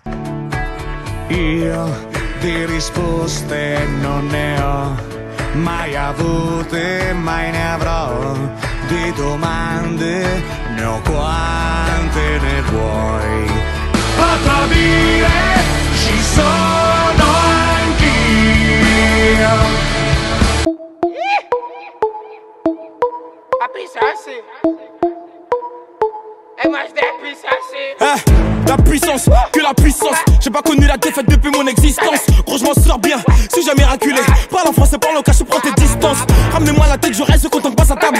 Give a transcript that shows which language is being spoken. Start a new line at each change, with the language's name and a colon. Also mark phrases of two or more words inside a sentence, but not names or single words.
Italian: Io di risposte non ne ho mai avute, mai ne avrò. Di domande ne ho quante ne vuoi. A tradire ci sono anch'io.
French: La puissance, que la puissance. J'ai pas connu la défaite depuis mon existence. Gros, je m'en sors bien, suis jamais raculé. Parle en français, parle au cas, je prends tes distances. Ramenez-moi la tête, je reste quand on passe à table.